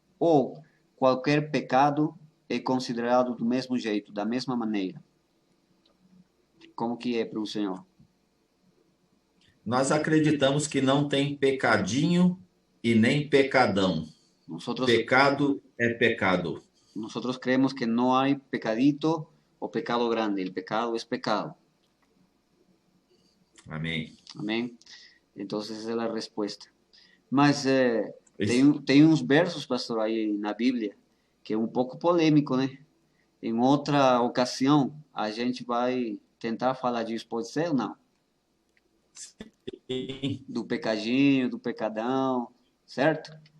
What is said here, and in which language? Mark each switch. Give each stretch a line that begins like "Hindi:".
Portuguese: Ou qualquer pecado é considerado do mesmo jeito, da mesma maneira? Como que é para o Senhor? Nós acreditamos que não tem pecadinho e nem pecadão. Pecado é pecado.
Spanish: Nosotros creemos que no hay pecadito o pecado grande. El pecado es pecado.
Portuguese: Amém. Amém?
Spanish: Entonces esa es la respuesta.
Portuguese: Mas tem uns versos, pastor, aí na Bíblia, que é um pouco polêmico, né? Em outra ocasião, a gente vai tentar falar disso, pode ser ou não? Sim. Do pecadinho, do pecadão, certo?